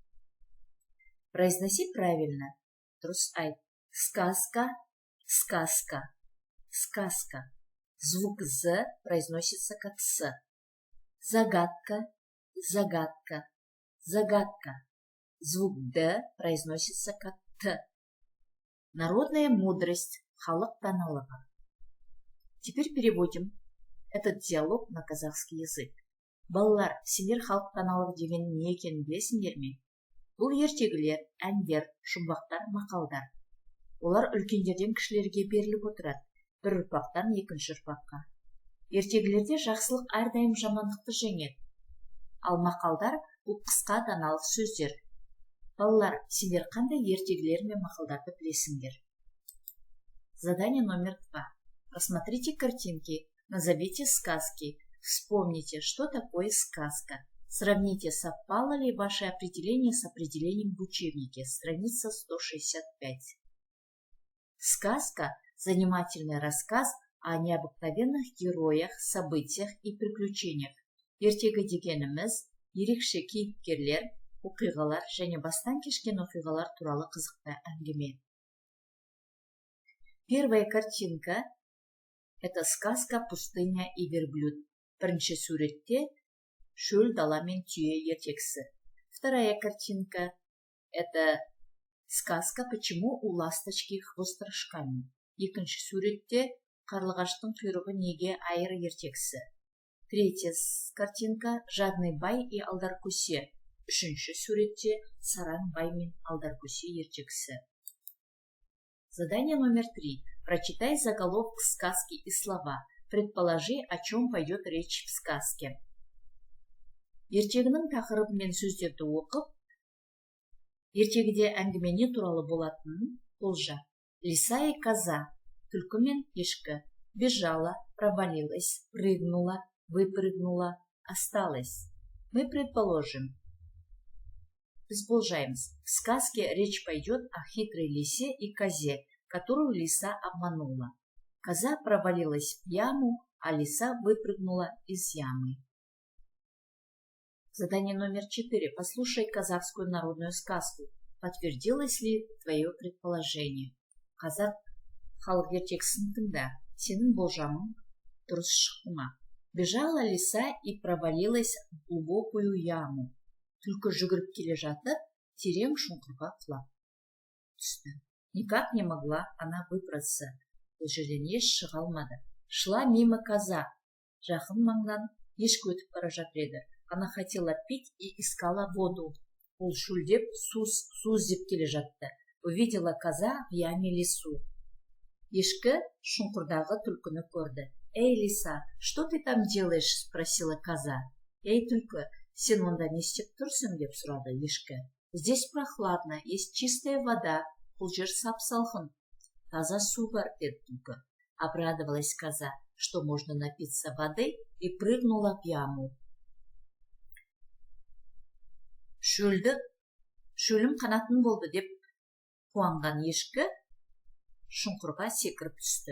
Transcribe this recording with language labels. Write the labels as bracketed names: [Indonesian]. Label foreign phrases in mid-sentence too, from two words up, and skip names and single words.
[Russian] Произноси правильно. Сказка, сказка, сказка. Звук «з» произносится как «с». Загадка, загадка, загадка. Звук «д» произносится как «т». Народная мудрость, [Kazakh] халық даналығы. [Russian] Теперь переводим этот диалог на казахский язык. [Kazakh] Балалар, сендер халық даналығы деген не екенін білесіңдер ме? Бұл ертегілер, әндер, жұмбақтар, мақалдар. Олар үлкендерден кішілерге беріліп отырады, бір ұрпақтан екінші ұрпаққа. Ертегілерде жақсылық әрдайым жамандықты жеңеді. Ал мақалдар бұл қысқа даналық сөздер. Балалар, сендер қандай ертегілер мен мақалдарды білесіңдер? [Russian] Задание номер 2. Просмотрите картинки, назовите сказки. Вспомните, что такое сказка. Сравните, совпало ли ваше определение с определением в учебнике. Страница 165. Сказка – занимательный рассказ о необыкновенных героях, событиях и приключениях. [Kazakh] Ертегі дегеніміз ерекше кейіпкерлер, оқиғалар және бастан кешкен оқиғалар туралы қызықты әңгіме. [Russian] Первая картинка – это сказка «Пустыня и верблюд». [Kazakh] Бірінші суретте шөл, дала мен түйе ертегісі. [Russian] Вторая картинка – это сказка «Почему у ласточки хвост рожками». [Kazakh] Екінші суретте қарлығаштың құйрығы неге айыр ертегісі. [Russian] Третья картинка – «Жадный бай и алдаркөсе». [Kazakh] Үшінші суретте «Сараң бай мен алдаркөсе ертегісі». [Russian] Задание номер 3. Прочитай заголовок сказки и слова. Предположи, о чем пойдет речь в сказке. [Kazakh] Ертегінің тақырыбы мен сөздерді оқып, ертегіде әңгіме не туралы болатынын болжа. [Russian] Лиса и коза, [Kazakh] түлкі мен ешкі, [Russian] бежала, провалилась, прыгнула, выпрыгнула, осталась. Мы предположим. Предположаем. В сказке речь пойдет о хитрой лисе и козе, которую лиса обманула. Коза провалилась в яму, а лиса выпрыгнула из ямы. Задание номер 4. Послушай казахскую народную сказку. Подтвердилось ли твое предположение? [Kazakh] Қазақ халық ертегісін тыңда. Сенің болжамың дұрыс шықты ма? [Russian] Бежала лиса и провалилась в глубокую яму. [Kazakh] Түлкі жүгіріп келе жатып, терең шұңқырға құлап түсті. [Russian] Никак не могла она выбраться. [Kazakh] Бұл жерден еш шыға алмады. [Russian] Шла мимо коза. [Kazakh] Жақын маңнан ешкі өтіп бара жатыр еді. [Russian] Она хотела пить и искала воду. [Kazakh] Ол шөлдеп, су іздеп келе жатты. [Russian] Увидела коза в яме лису. [Kazakh] Ешкі шұңқырдағы түлкіні көрді. [Russian] «Эй, лиса, что ты там делаешь?» – спросила коза. [Kazakh] «Эй, түлкі, сен онда не істеп тұрсың?» – деп сұрады ешкі. [Russian] «Здесь прохладно, есть чистая вода. [Kazakh] Бұл жер сап-салқын. Таза су бар», – деді түлкі. [Russian] Обрадовалась коза, что можно напиться воды, и прыгнула в яму. [Kazakh] Шөлім қанатын болды деп қуанған ешкі шұңқырға секіріп түсті.